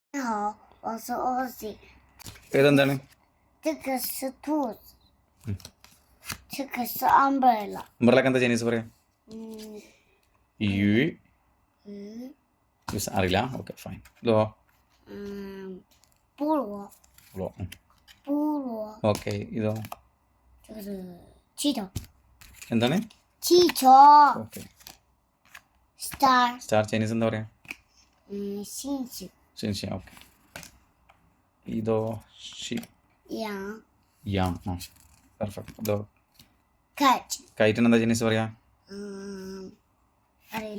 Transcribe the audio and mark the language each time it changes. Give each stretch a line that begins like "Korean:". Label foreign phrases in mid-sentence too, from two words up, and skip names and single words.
Chinese: 好，我是 Ozzy。
Malayalam: ഏതെന്താണ്?
Chinese: 这个是兔子，这个是 umbrella。
Malayalam: അംബ്രലക്ക് എന്താ ചൈനീസ് പറയാം? 嗯 യു 嗯 അറിയില്ല.
English: okay fine.
Malayalam: ഇതോ?
Chinese: 菠萝 菠萝，
Malayalam: ഓക്കെ. ഇതോ?
Chinese: 这个是气球，
Malayalam: എന്താണ്?
Chinese: 气球。
Malayalam: ഓക്കെ.
English: star，
Malayalam: സ്റ്റാർ ചൈനീസ് എന്താ പറയാ?
Chinese: 星星。
Malayalam: ശരി. ഓക്കെ. ഇതോ? ഷിപ്പ്
Chinese: 羊
Malayalam: യാം. പെർഫെക്റ്റ്. ഇതോ?
English: kite，
Malayalam: കൈറ്റിന് എന്താ ചൈനീസ് പറയാ? അറിയില്ല